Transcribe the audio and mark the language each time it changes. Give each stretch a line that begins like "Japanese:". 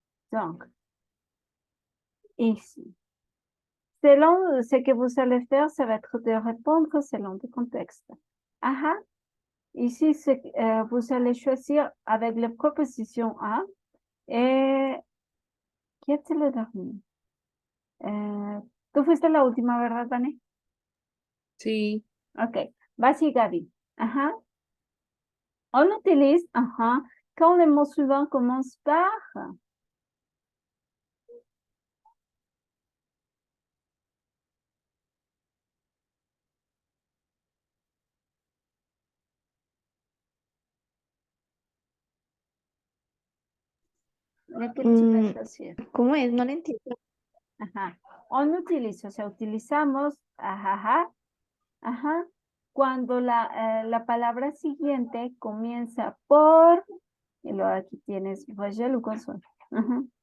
French: Donc, ici. Selon ce que vous allez faire, ça va être de répondre selon le contexte. Aha. Ici, vous allez choisir avec la proposition A. Et,
Spanish: ¿qué es
French: le dernier?
Spanish: Tú fuiste la última, ¿verdad, Vane? Sí.
French: Ok. Vas-y, Gabi. Aha. On utilise aha quand le mot suivant commence par lequel tu vas choisir.
Spanish: ¿Cómo es? No lo entiendo. Ajá. On utilise, o sea, utilizamos ajaja, ajá, cuando la palabra siguiente comienza por, y luego aquí tienes voyelle o consonne. Ajá.